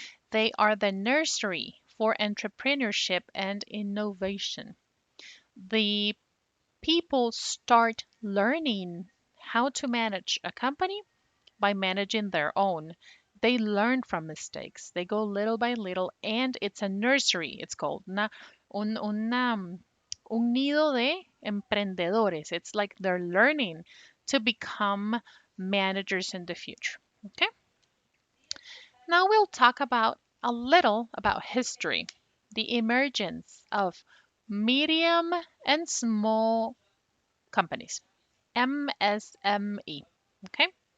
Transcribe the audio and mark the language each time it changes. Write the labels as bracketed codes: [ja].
[en] They are the nursery for entrepreneurship and innovation. The people start learning how to manage a company by managing their own. They learn from mistakes. They go little by little, and it's a nursery, it's called. [es] Un nido de emprendedores. [en] It's like they're learning to become managers in the future. Okay? Now we'll talk about a little about history, the emergence of medium and small companies, MSME. Okay?